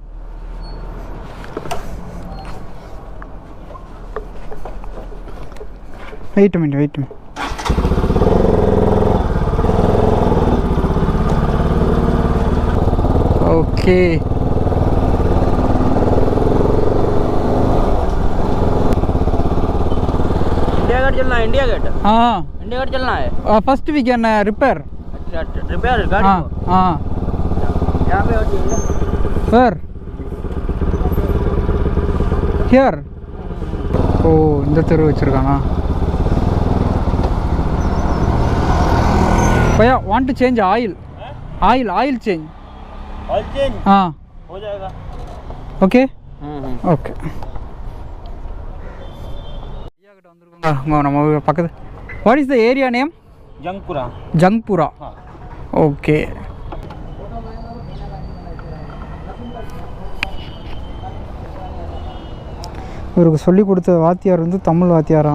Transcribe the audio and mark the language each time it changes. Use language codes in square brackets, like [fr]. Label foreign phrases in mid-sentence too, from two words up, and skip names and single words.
[en] Wait a minute. Okay. [hi] इंडिया गेट हाँ, इंडिया गेट चलना है. [en] First we can repair. [hi] अच्छा, रिपेयर गाड़ी हाँ को हाँ यहाँ पे होती है [en] Sir here. [ta] ஓ, இந்த தெரு வச்சுருக்கானா? [en] भैया want to change oil change. oil change [hi] हाँ हो जाएगा. [en] okay okay. [ta] நம்ம பக்கத்து. [en] What is the area name? ஜங்புரா. [ta] ஓகே. இவருக்கு சொல்லி கொடுத்த வாத்தியார் வந்து தமிழ் வாத்தியாராம்.